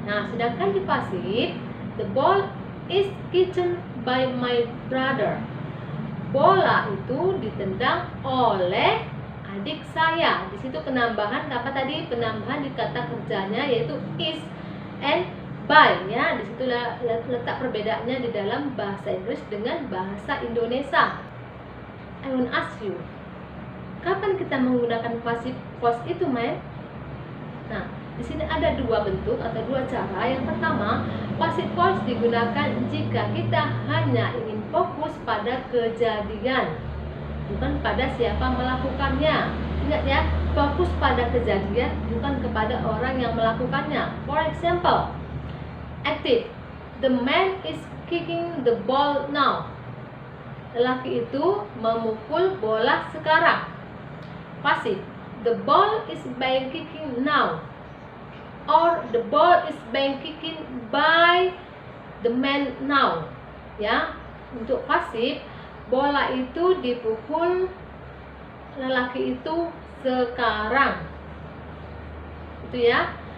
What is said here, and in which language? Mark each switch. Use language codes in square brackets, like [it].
[id] Nah, sedangkan di pasif, [en] the ball is kicked by my brother. [id] Bola itu ditendang oleh adik saya. Di situ penambahan apa tadi? Penambahan di kata kerjanya yaitu is and by ya. Di situ letak perbedaannya di dalam bahasa Inggris dengan bahasa Indonesia. [en] I want ask you, [id] kapan kita menggunakan passive voice itu, men? Nah, di sini ada dua bentuk atau dua cara. Yang pertama, passive voice digunakan jika kita hanya ingin fokus pada kejadian, bukan pada siapa melakukannya. Ingat ya, fokus pada kejadian, bukan kepada orang yang melakukannya. [en] For example, active, the man is kicking the ball now. [id] Lelaki itu memukul bola sekarang. [en] Pasif, the ball is being kicked now, or the ball is being kicked by the man now. [id] Ya, untuk pasif, bola itu dipukul lelaki itu sekarang. Itu ya.